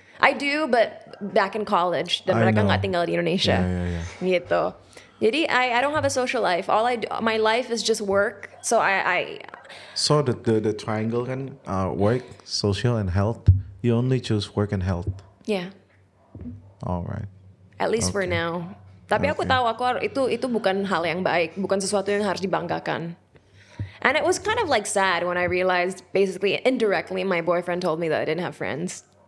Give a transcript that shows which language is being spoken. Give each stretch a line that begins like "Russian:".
English: I do, but back in college,
Indonesian: dan mereka nggak tinggal di Indonesia,
English: gitu. Jadi I don't have a social life. My life is just work. So So the triangle kan, work, social, and health. You only choose work and health. Yeah. Alright. At least for now.
Indonesian: Tapi aku tahu itu bukan hal yang baik, bukan sesuatu yang harus dibanggakan.
English: And it was kind of like sad when I realized, basically indirectly, my boyfriend told me that I didn't have friends.